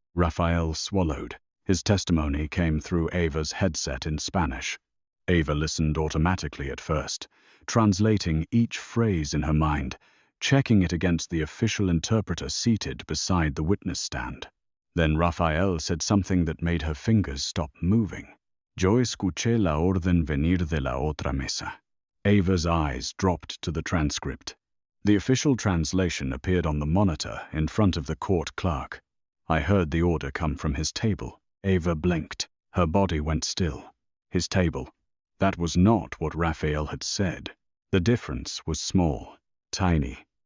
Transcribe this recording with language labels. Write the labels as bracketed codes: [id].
[en] Rafael swallowed. His testimony came through Ava's headset in Spanish. Ava listened automatically at first, translating each phrase in her mind, checking it against the official interpreter seated beside the witness stand. Then Rafael said something that made her fingers stop moving. [es] "Yo escuché la orden venir de la otra mesa." [en] Ava's eyes dropped to the transcript. The official translation appeared on the monitor in front of the court clerk. "I heard the order come from his table." Ava blinked. Her body went still. His table. That was not what Rafael had said. The difference was small, tiny.